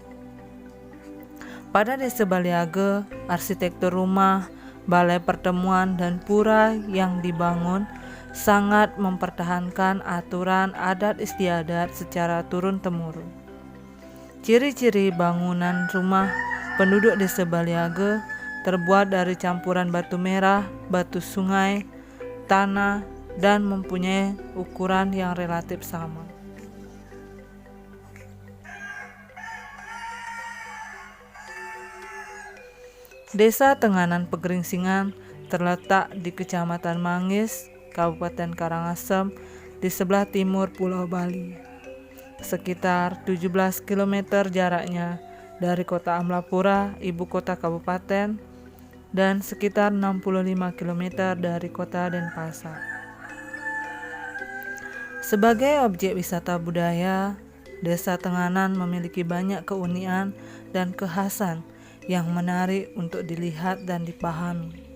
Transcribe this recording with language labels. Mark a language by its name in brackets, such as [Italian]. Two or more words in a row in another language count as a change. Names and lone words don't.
[Indonesian] Pada Desa Baliaga, arsitektur rumah, balai pertemuan, dan pura yang dibangun sangat mempertahankan aturan adat istiadat secara turun-temurun. Ciri-ciri bangunan rumah penduduk Desa Baliaga terbuat dari campuran batu merah, batu sungai, tanah, dan mempunyai ukuran yang relatif sama. Desa Tenganan Pegeringsingan terletak di Kecamatan Mangis, Kabupaten Karangasem, di sebelah timur Pulau Bali. Sekitar 17 km jaraknya dari kota Amlapura, ibu kota kabupaten, dan sekitar 65 km dari kota Denpasar. Sebagai objek wisata budaya, Desa Tenganan memiliki banyak keunikan dan kekhasan yang menarik untuk dilihat dan dipahami.